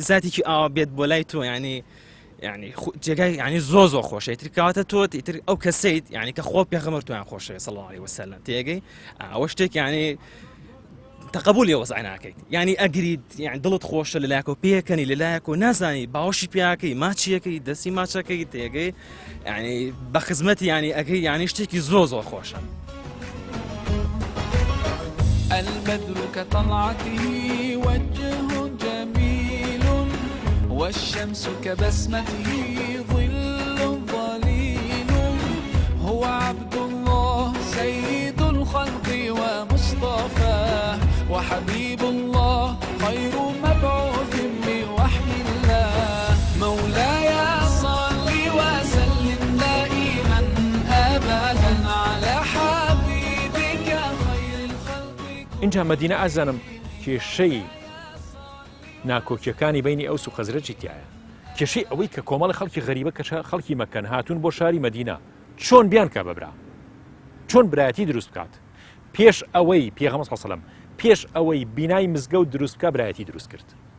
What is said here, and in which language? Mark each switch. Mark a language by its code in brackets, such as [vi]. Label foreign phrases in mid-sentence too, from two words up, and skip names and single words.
[ckb] زاتێکی ئاوا بێت بۆ لای تۆ ینی جێگای ینی زۆ خۆشە ئیتر کەواتە تۆ ئیتر ئەو کەسەیت ینی کە خۆ پێغەمبەر تویان خۆشەوێت [ar] صلی الله علیه وسلم [ckb] تێگەی ئەوە شتێک ینی تقبولی وەزع ناکەیت ینی ئەگریت یان دڵت خۆشە لەلایەکە و پێکەنی لەلایەک و نازانی باوەشی پیاکەی ماچیەکەی دەستی ماچەکەی تێگەی ینی بە خزمەتی ینی ئەگەی ینی شتێکی زۆر خۆشە. [ar] البدر كطلعته وجه جميل والشمس كبسمته ظل ظليل هو عبد الله سيد الخلق ومصطفاه وحبيب الله خير مبعوث بوحي الله مولاي صل وسلم دائما أبدا على حبيبك خير الخلق. [ckb] اینجا مەدینە ئازانم کێشەی ناکۆکیەکانی بینی ئەوس و خەزرەجی تایە کێشەی ئەوەی کە کۆمەڵی خەڵکی غەریبە کە خەڵکی مەکەن هاتوون بۆ شاری مەدینە چۆن بیان کە بەبرا چۆن برایەتی دروست بکات پێش ئەوەی پێغەمبەر [ar] صلی الله علیه و سلم [ckb] پێش ئەوەی بینای مزگەوت دروست بکە برایەتی دروست کرد